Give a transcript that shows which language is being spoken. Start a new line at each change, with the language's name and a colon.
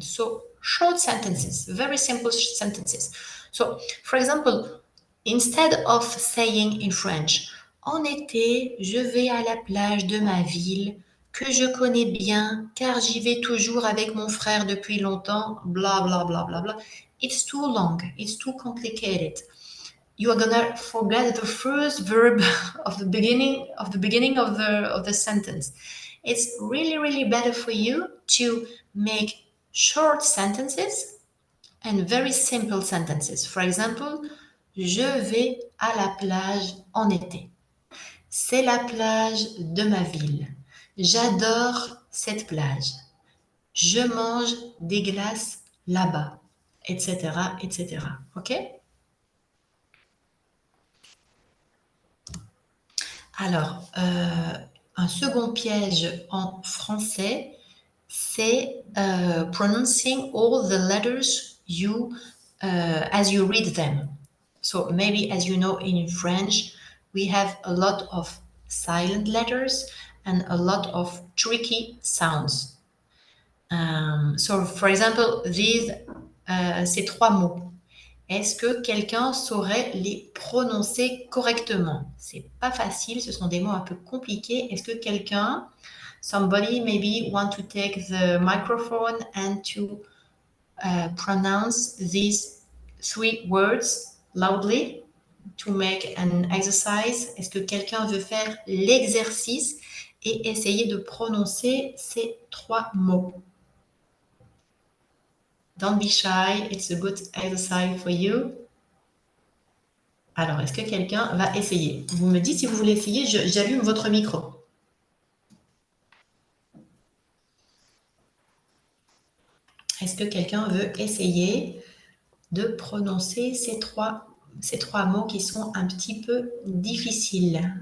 English: So, short sentences, very simple sentences. So, for example, instead of saying in French,
French: en été, je vais à la plage de ma ville, que je connais bien, car j'y vais toujours avec mon frère depuis longtemps, blah, blah, blah, blah, blah.
English: It's too long, it's too complicated. You are gonna forget the first verb of the beginning of the sentence. It's really better for you to make short sentences and very simple sentences. For example,
French: je vais à la plage en été. C'est la plage de ma ville. J'adore cette plage. Je mange des glaces là-bas, etc., etc.
English: OK?
French: Alors, un second piège en français, c'est
English: pronouncing all the letters as you read them. So maybe, as you know, in French, we have a lot of silent letters and a lot of tricky sounds. So, for example,
French: ces 3 mots. Est-ce que quelqu'un saurait les prononcer correctement? C'est pas facile, ce sont des mots un peu compliqués. Est-ce que quelqu'un,
English: somebody maybe want to take the microphone and to pronounce these 3 words loudly to make an exercise?
French: Est-ce que quelqu'un veut faire l'exercice et essayer de prononcer ces 3 mots?
English: Don't be shy, it's a good exercise for you.
French: Alors, est-ce que quelqu'un va essayer? Vous me dites si vous voulez essayer, j'allume votre micro. Est-ce que quelqu'un veut essayer de prononcer ces trois mots qui sont un petit peu difficiles?